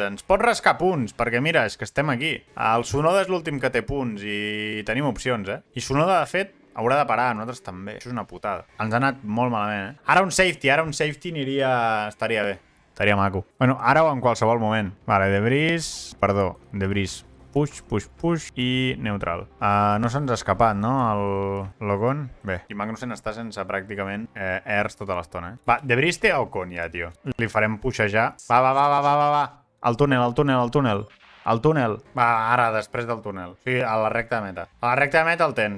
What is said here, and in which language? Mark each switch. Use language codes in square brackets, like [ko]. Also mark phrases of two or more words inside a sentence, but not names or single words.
[ca] Ens pot rascar punts, perquè mira, és que estem aquí. El Tsunoda és l'últim que té punts i tenim opcions, I Tsunoda, de fet, haurà de parar, nosaltres també. Això és una putada. Ens ha anat molt malament, Ara un safety estaria bé. Estaria maco. Bueno, ara o en qualsevol moment. Vale, debris... Perdó, debris. Push, push, push i neutral. No se'ns ha escapat, no, el Ocon? Bé, i Magnussen està sense pràcticament airs tota l'estona, Va, debris té Ocon ja, tio. Li farem pushejar. Va. Al túnel. Al túnel. Va, ara, després del túnel. O sigui, a la recta de meta. A la recta de meta el tens.